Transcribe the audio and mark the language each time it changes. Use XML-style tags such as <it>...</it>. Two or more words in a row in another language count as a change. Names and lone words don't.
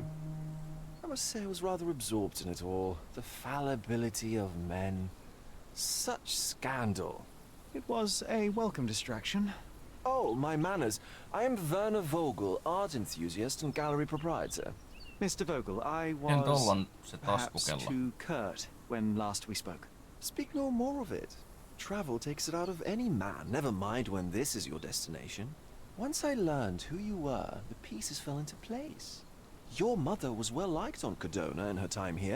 <en>I must say I was rather absorbed in it all. The fallibility of men. Such scandal. It was a welcome distraction. Oh, my manners. I am Werner Vogel, art enthusiast and gallery proprietor. Mr. Vogel, I</en> <fi>Miten tolla</fi> <en>was</en> <fi>on se</fi> <en>perhaps</en> <fi>taskukello?</fi> <en>too curt when last we spoke. Speak no more of it. Travel takes it out of any man, never mind when this is your destination. Once I learned who you were, the pieces fell into place. Your mother was well liked on Cardona in her time here.</en>